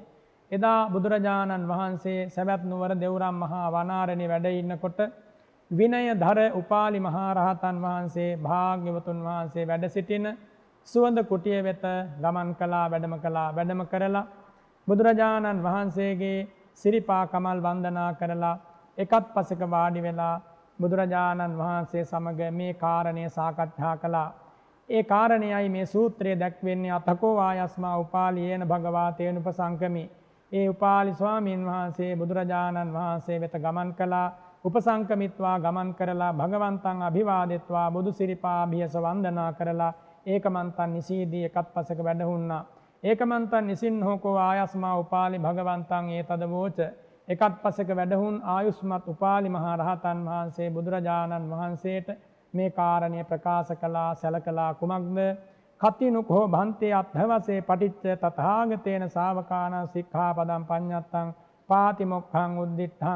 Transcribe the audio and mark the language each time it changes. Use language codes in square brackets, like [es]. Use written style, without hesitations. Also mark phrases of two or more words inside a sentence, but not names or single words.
[si] එදා බුදුරජාණන් වහන්සේ සවැත් නුවර දෙව්රම් මහා වනාරණේ වැඩ ඉන්නකොට විනයධර උපාලි මහා රහතන් වහන්සේ භාග්‍යවතුන් වහන්සේ වැඩ සිටින සුවඳ කුටිය වෙත ගමන් කළා, වැඩම කරලා බුදුරජාණන් වහන්සේගේ සිරිපා කමල් වන්දනා කරලා එකත් පසෙක වාඩි වෙලා බුදුරජාණන් වහන්සේ සමග මේ කාරණය සාකච්ඡා කළා. ඒ කාරණයයි මේ සූත්‍රයේ දැක්වෙන්නේ [pi] අතකෝ ආයස්මා උපාලියේන භගවා තේනුපසංකමි. [si] ඒ උපාලි ස්වාමීන් වහන්සේ බුදුරජාණන් වහන්සේ වෙත ගමන් කළා. උපසංකමිත්වා ගමන් කරලා [pi] භගවන්තං අභිවාදෙත්වා [si] බුදු සිරිපා අභියස වන්දනා කරලා [pi] ඒකමන්තං නිසීදී [si] එකත් පසෙක වැඩහුන්නා. [pi] ඒකමන්තං නිසින්හෝකෝ ආයස්මා උපාලි භගවන්තං ඒතද වෝච. [si] එකත් පසෙක වැඩහුන් ආයුෂ්මත් උපාලි මහා රහතන් වහන්සේ බුදුරජාණන් වහන්සේට මේ කාරණය ප්‍රකාශ කළා, සැලකලා කුමක්ද? [pi] කතිනුකෝ භන්තේ අත්ථවසේ පටිච්ච තථාගතේන ශාවකාන සික්ඛාපදං පඤ්ඤත්තං පාතිමොක්ඛං උද්දිත්තං.